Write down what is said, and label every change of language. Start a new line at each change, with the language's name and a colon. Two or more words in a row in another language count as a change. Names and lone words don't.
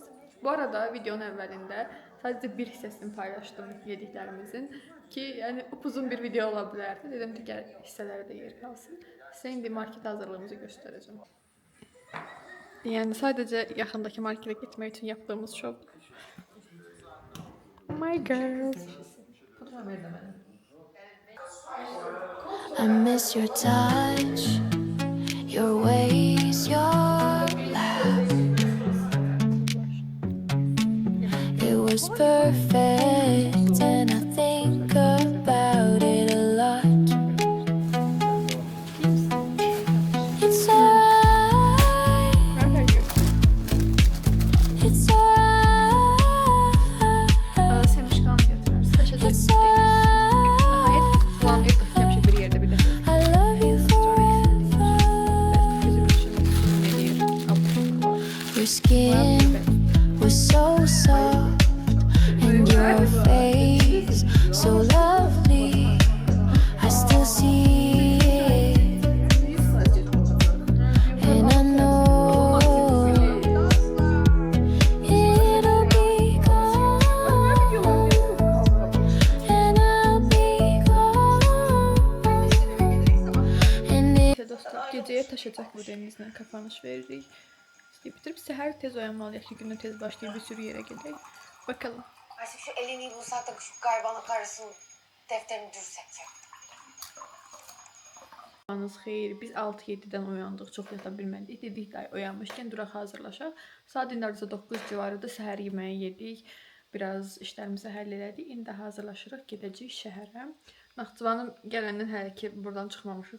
Azerbaijani: Bu arada videonun əvvəlində sadəcə bir hissəsini paylaşdım yediklərimizin ki, yəni upuzun bir video ola bilərdi. Dedim ki, gəl hissələrə də yer qalsın. Sizə indi market hazırlığımızı göstərəcəm. Yəni sadəcə yaxındakı marketə getmək üçün yapdığımız şov.
English: My girls. I miss your touch, your ways, your laugh. It was perfect, and I think about it a lot. It's alright, it's alright,
Azerbaijani: Aa, semişkan götürərsən.
English: it's alright.
Azerbaijani: Plan yoxdur, həmişə bir yerdə bir də.
English: I love you forever. Your skin was so soft, and your face so lovely. I still see it, and I know it'll be gone, and I'll be gone. And
Azerbaijani: İşte dostlar, gecəyə taşacaq bu denizlə kapanış veririk. İşte bitirib səhər tez oyanmalıyıq ki, günün tez başlayıb bir sürü yerə gedək.
Turkish: Bakalım. Aşkım şu elini bulsak da şu garibanın karısının defterini dürsek ya.
Azerbaijani: Sabahınız xeyir. Biz 6-7-dən oyandıq, çox yata bilmədik. Dedik də oyanmışkən duraq hazırlaşaq. Saat indi artıq 9 civarıdır. Səhər yeməyi yedik. Biraz işlərimizi həll elədik. İndi hazırlaşırıq, gedəcəyik şəhərə. Naxçıvanın gələndən hələ ki buradan çıxmamışıq.